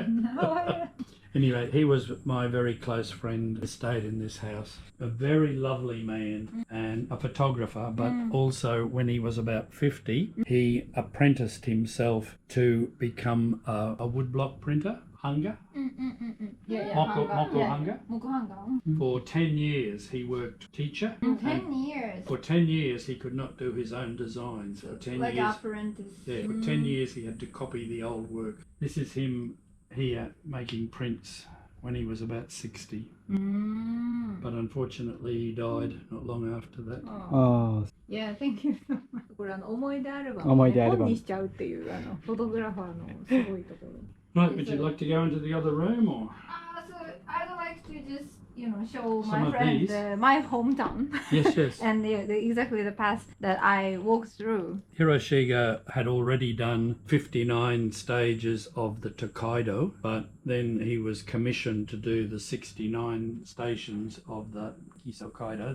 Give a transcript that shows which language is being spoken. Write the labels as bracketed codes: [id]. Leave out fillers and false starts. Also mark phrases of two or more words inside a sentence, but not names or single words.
[en] How are you? Anyway, he was my very close friend, stayed in this house. A very lovely man and a photographer, but also when he was about 50, he apprenticed himself to become a woodblock printer, hanga. Yeah, Moku hanga. hanga. [ja] Moku hanga. [en] For 10 years he worked teacher. 10 years. For 10 years he could not do his own designs. For 10 Like years, apprentice. yeah, for 10 years he had to copy the old work. This is him here making prints when he was about 60. But unfortunately he died not long after that. Oh, Yeah, thank you so much. [ja] これ思い出アルバムを思い出アルバム本にしちゃうっていうフォトグラファーのすごいところ。 [en] Right, would you like to go into the other room or? So I'd like to just show Some my of friend these? my hometown Yes, yes. and exactly the path that I walked through. Hiroshiga had already done 59 stages of the Tokaido, but then he was commissioned to do the 69 stations of the Kisokaido.